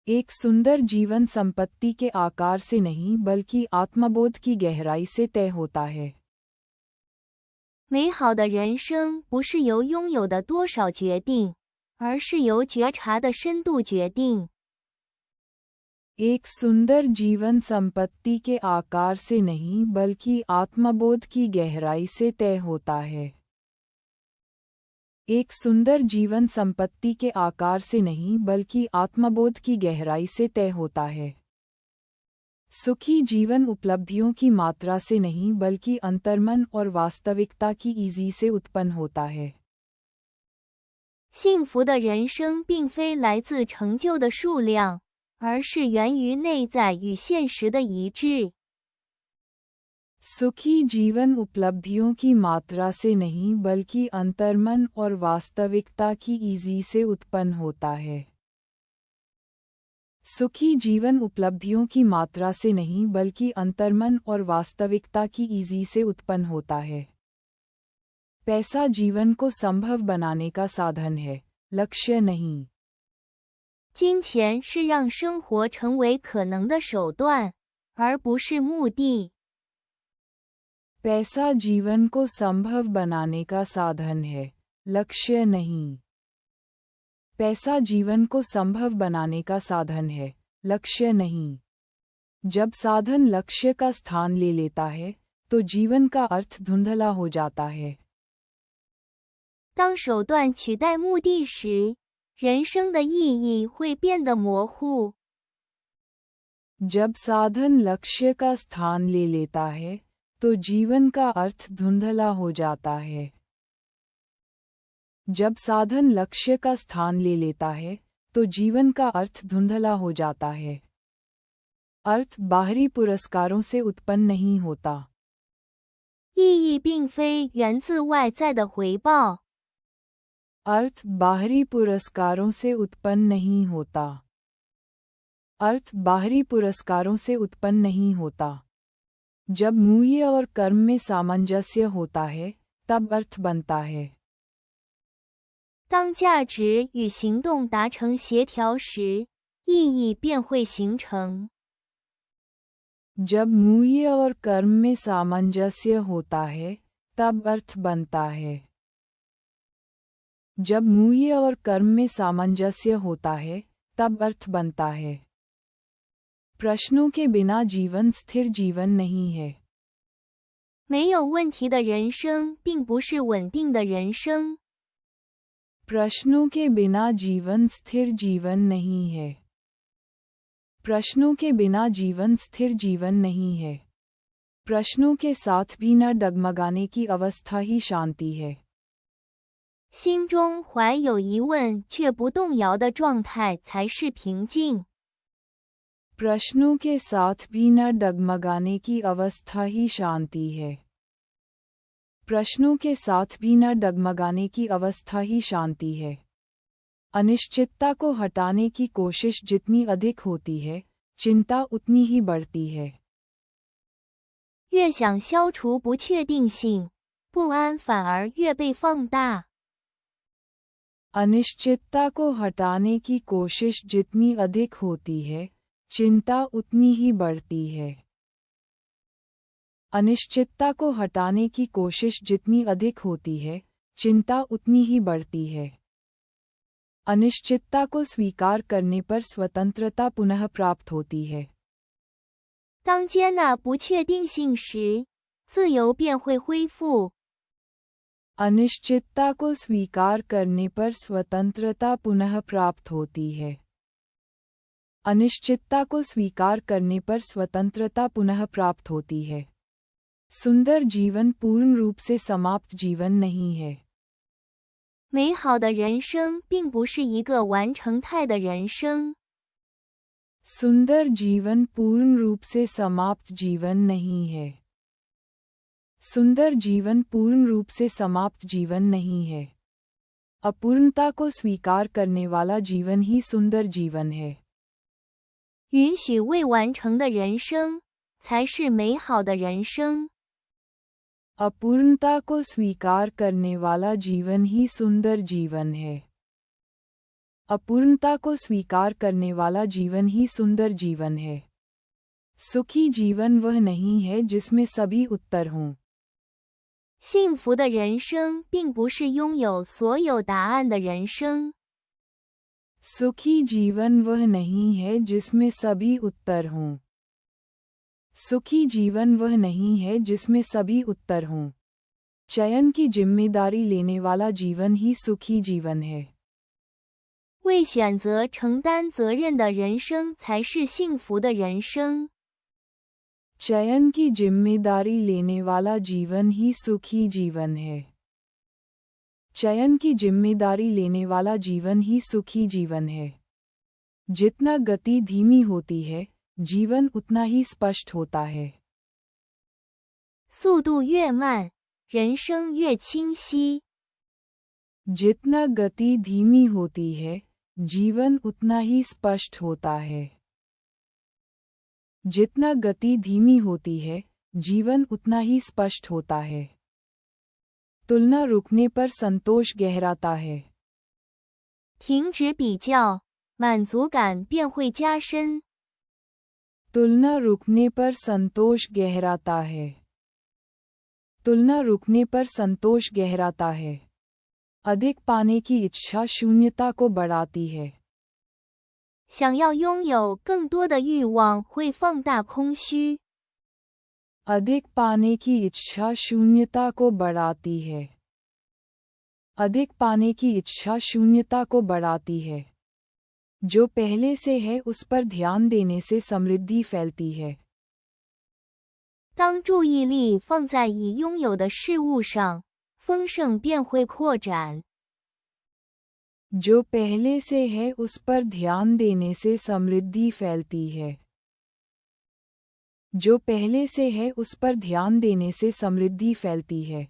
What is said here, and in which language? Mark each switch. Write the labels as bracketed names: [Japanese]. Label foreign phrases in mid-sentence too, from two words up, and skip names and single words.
[Hindi] एक सुंदर जीवन संपत्ति के आकार से नहीं बल्कि आत्मबोध की गहराई से तय होता है। [Chinese] 美好的人生不是由拥有的多少决定，而是由觉察的深度决定。 [Hindi] एक सुंदर जीवन संपत्ति के आकार से नहीं बल्कि आत्मबोध की गहराई से तय होता है। एक सुंदर जीवन संपत्ति के आकार से नहीं बल्कि आत्मबोध की गहराई से तय होता है। सुखी जीवन उपलब्धियों की मात्रा से नहीं बल्कि अंतर्मन और वास्तविकता की ईजी से उत्पन्न होता है। [Chinese] 幸福的人生并非来自成就的数量，而是源于内在与现实的一致。 [Hindi] सुखी जीवन उपलब्धियों की मात्रा से नहीं बल्कि अंतर्मन और वास्तविकता की ईजी से उत्पन्न होता है। सुखी जीवन उपलब्धियों की मात्रा से नहीं बल्कि अंतर्मन और वास्तविकता की ईजी से उत्पन्न होता है। पैसा जीवन को संभव बनाने का साधन है, लक्ष्य नहीं। [Chinese] 金钱是让生活成为可能的手段，而不是目的。 [Hindi] पैसा जीवन को संभव बनाने का साधन है, लक्ष्य नहीं। पैसा जीवन को संभव बनाने का साधन है, लक्ष्य नहीं। जब साधन लक्ष्य का स्थान ले लेता है, तो जीवन का अर्थ धुंधला हो जाता है। [Chinese] 当手段取代目的时，人生的意义会变得模糊。 [Hindi] जब साधन लक्ष्य का स्थान ले लेता है, तो जीवन का अर्थ धुंधला हो जाता है। जब साधन लक्ष्य का स्थान ले लेता है, तो जीवन का अर्थ धुंधला हो जाता है। अर्थ बाहरी पुरस्कारों से उत्पन्न नहीं होता। [Chinese] 意义并非源自外在的回报。 [Hindi] अर्थ बाहरी पुरस्कारों से उत्पन्न नहीं होता। अर्थ बाहरी पुरस्कारों से उत्पन्न नहीं होता। जब मूल्य और कर्म में सामंजस्य होता है, तब अर्थ बनता है। [Chinese] 当价值与行动达成协调时，意义便会形成。 [Hindi] जब मूल्य और कर्म में सामंजस्य होता है, तब अर्थ बनता है। जब मूल्य और कर्म में सामंजस्य होता है, तब अर्थ बनता है। प्रश्नों के बिना जीवन स्थिर जीवन नहीं है। [Chinese] 没有问题的人生并不是稳定的人生。 [Hindi] प्रश्नों के बिना जीवन स्थिर जीवन नहीं है। प्रश्नों के बिना जीवन स्थिर जीवन नहीं है। प्रश्नों के साथ भी न डगमगाने की अवस्था ही शांति है। [Chinese] 心中怀有疑问却不动摇的状态才是平静。 [Hindi] प्रश्नों के साथ भी न डगमगाने की अवस्था ही शांति है। प्रश्नों के साथ भी न डगमगाने की अवस्था ही शांति है। अनिश्चितता को हटाने की कोशिश जितनी अधिक होती है, चिंता उतनी ही बढ़ती है। [Chinese] 越想消除不确定性，不安反而越被放大。 [Hindi] अनिश्चितता को हटाने की कोशिश जितनी अधिक होती है, चिंता उतनी ही बढ़ती है। अनिश्चितता को हटाने की कोशिश जितनी अधिक होती है, चिंता उतनी ही बढ़ती है। अनिश्चितता को स्वीकार करने पर स्वतंत्रता पुनः प्राप्त होती है। [Chinese] 当接纳不确定性时，自由便会恢复。 [Hindi] अनिश्चितता को स्वीकार करने पर स्वतंत्रता पुनः प्राप्त होती है। अनिश्चितता को स्वीकार करने पर स्वतंत्रता पुनः प्राप्त होती है। सुंदर जीवन पूर्ण रूप से समाप्त जीवन नहीं है। [Chinese] 美好的人生并不是一个完成态的人生。 [Hindi] सुंदर जीवन पूर्ण रूप से समाप्त जीवन नहीं है। सुंदर जीवन पूर्ण रूप से समाप्त जीवन नहीं है। अपूर्णता को स्वीकार करने वाला जीवन ही सुंदर जीवन है। [Chinese] 允许未完成的人生，才是美好的人生。 [Hindi] अपूर्णता को स्वीकार करने वाला जीवन ही सुंदर जीवन है। अपूर्णता को स्वीकार करने वाला जीवन ही सुंदर जीवन है। सुखी जीवन वह नहीं है जिसमें सभी उत्तर हों। [Chinese] 幸福的人生并不是拥有所有答案的人生。 [Hindi] सुखी जीवन वह नहीं है जिसमें सभी उत्तर हों। सुखी जीवन वह नहीं है जिसमें सभी उत्तर हों। चयन की जिम्मेदारी लेने वाला जीवन ही सुखी जीवन है। [Chinese] 为选择承担责任的人生才是幸福的人生。 [Hindi] चयन की जिम्मेदारी लेने वाला जीवन ही सुखी जीवन है। चयन की जिम्मेदारी लेने वाला जीवन ही सुखी जीवन है। जितना गति धीमी होती है, जीवन उतना ही स्पष्ट होता है। [Chinese] 速度越慢，人生越清晰。 [Hindi] जितना गति धीमी होती है, जीवन उतना ही स्पष्ट होता है। जितना गति धीमी होती है, जीवन उतना ही स्पष्ट होता है। तुलना रुकने पर संतोष गहराता है। [Chinese] 停止比较，满足感便会加深。 [Hindi] तुलना रुकने पर संतोष गहराता है। तुलना रुकने पर संतोष गहराता है। अधिक पाने की इच्छा शून्यता को बढ़ाती है। [Chinese] 想要拥有更多的欲望会放大空虚。 [Hindi] अधिक पाने की इच्छा शून्यता को बढ़ाती है। अधिक पाने की इच्छा शून्यता को बढ़ाती है। जो पहले से है उस पर ध्यान देने से समृद्धि फैलती है। [Chinese] 当注意力放在已拥有的事物上，丰盛便会扩展。 [Hindi] जो पहले से है उस पर ध्यान देने से समृद्धि फैलती है। जो पहले से है उस पर ध्यान देने से समृद्धि फैलती है।